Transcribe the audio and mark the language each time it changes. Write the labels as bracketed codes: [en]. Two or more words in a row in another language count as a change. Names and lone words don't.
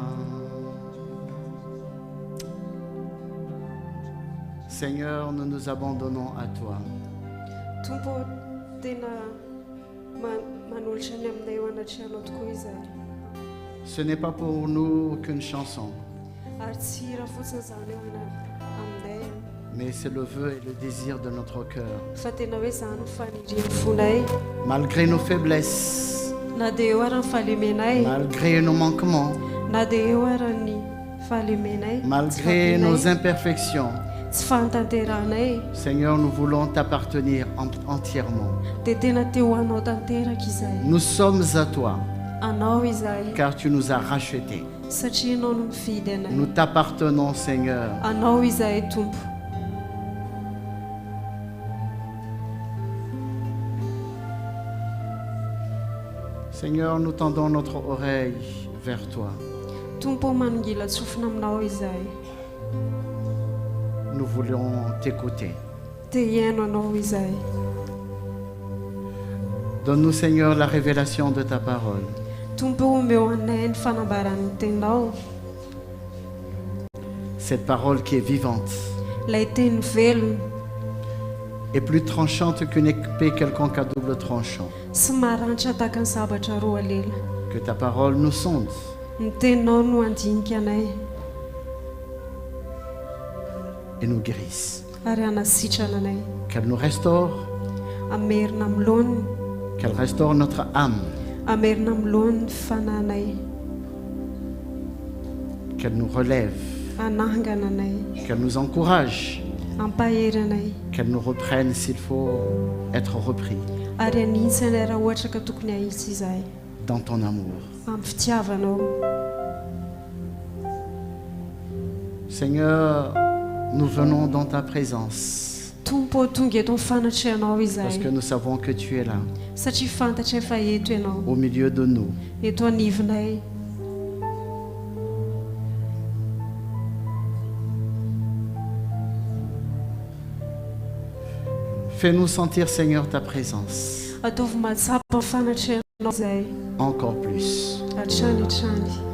[fr] Seigneur, nous nous abandonnons à toi. [mg] Tompo tena manolotra ny aminay ho anatrehanao tokoa izahay. [fr] Ce n'est pas pour nous qu'une chanson, [mg] Ary tsy raha fotsiny izany ho aminay, [fr] mais c'est le vœu et le désir de notre cœur. [mg] fa tena hoe izany ny fanindrian'ny fonay. [fr] Malgré nos faiblesses, [mg] Na dia eo ary ny fahalemenay, [fr] malgré nos manquements, [mg] na dia eo ary ny fahalemenay, [fr] malgré nos imperfections, [mg] tsy fahatanteranay, [fr] Seigneur, nous voulons t'appartenir entièrement. [mg] dia tena teo ho anao tanteraka izahay. [fr] Nous sommes à toi, [mg] Anao izahay, [fr] car tu nous as rachetés. [mg] satria anao no mifidy anay. [fr] Nous t'appartenons, Seigneur. [mg] Anao izahay Tompo. [fr] Seigneur, nous tendons notre oreille vers toi. [mg] Tompo manongila tsofina aminao izahay. [fr] Nous voulons t'écouter. [mg] Te hiaino anao izahay. [fr] Donne-nous, Seigneur, la révélation de ta parole. [mg] Tompo omeo anay ny fanambaran'ny tenao, [fr] Cette parole qui est vivante [mg] ilay teny velona [fr] et plus tranchante qu'une épée quelconque à double tranchant. [mg] sy maranitra tahaka ny zavatra roa lela. [fr] Que ta parole nous sonde [mg] Ny teninao no andinika anay [fr] et nous guérisse. [mg] ary anasitrana anay. [fr] Qu'elle nous restaure, [mg] Amerina amin'ny lohaniny, [fr] qu'elle restaure notre âme, [mg] amerina amin'ny lohan'ny fananay, [fr] qu'elle nous relève, [mg] anangana anay, [fr] qu'elle nous encourage [mg] ampahery anay [fr] qu'elle nous reprenne s'il faut être repris [mg] ary anintsy anay raha ohatra ka tokony ahitsy izahay [fr] dans ton amour. [mg] amin'ny fitiavanao. [fr] Seigneur, nous venons dans ta présence [mg] tompo tonga eto mifanatreanao [fr] parce [mg] izahay [fr] que nous savons que tu es là, [mg] satria fantatra efa eto ianao [fr] au milieu de nous. [mg] eto anivonay. [fr] Fais-nous sentir, Seigneur, ta présence [mg] ataovy matsapa mifanatreanao izahay [fr] encore plus. [mg] hatrany hatrany.